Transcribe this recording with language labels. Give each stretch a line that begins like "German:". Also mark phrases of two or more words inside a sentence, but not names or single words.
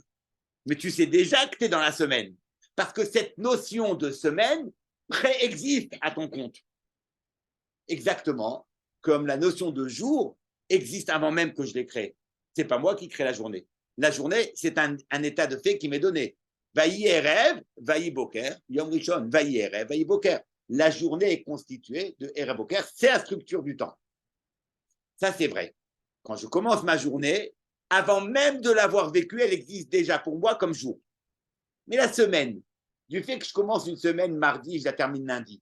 French: Mais tu sais déjà que tu es dans la semaine. Parce que cette notion de semaine préexiste à ton compte. Exactement comme la notion de jour existe avant même que je l'ai créée. Ce n'est pas moi qui crée la journée. La journée, c'est un état de fait qui m'est donné.
Hebrew: ויהי ערב, ויהי בקר, יום ראשון, ויהי ערב, ויהי בקר.
French: La journée est constituée de
Hebrew: ערב בקר,
French: c'est la structure du temps. Ça, c'est vrai. Quand je commence ma journée, avant même de l'avoir vécue, elle existe déjà pour moi comme jour. Mais la semaine, du fait que je commence une semaine mardi, je la termine lundi.